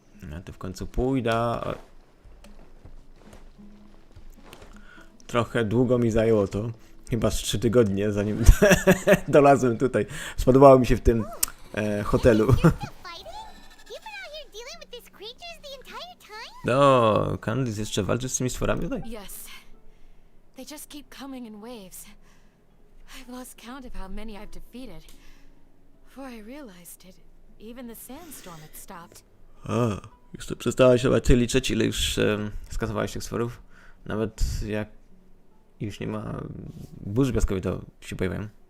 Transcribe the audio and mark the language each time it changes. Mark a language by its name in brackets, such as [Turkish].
[Polish] Ja tu w końcu pójdę. Trochę długo mi zajęło to. Chyba z 3 tygodnie, zanim dolazłem tutaj. Spodobało mi się w tym hotelu. [English] Fighting? You've been out here dealing with these creatures the entire time? [Polish] No, Candice jeszcze walczy z tymi stworami tutaj? [English] Yes. They just keep coming in waves. I've lost count of how many I've defeated. Before I realized it, even the sandstorm had stopped. [Polish] A, już to przestałeś chyba ty liczyć, ile już skasowałeś tych stworów? Nawet jak już nie ma burzy piaskowej, to się pojawiają.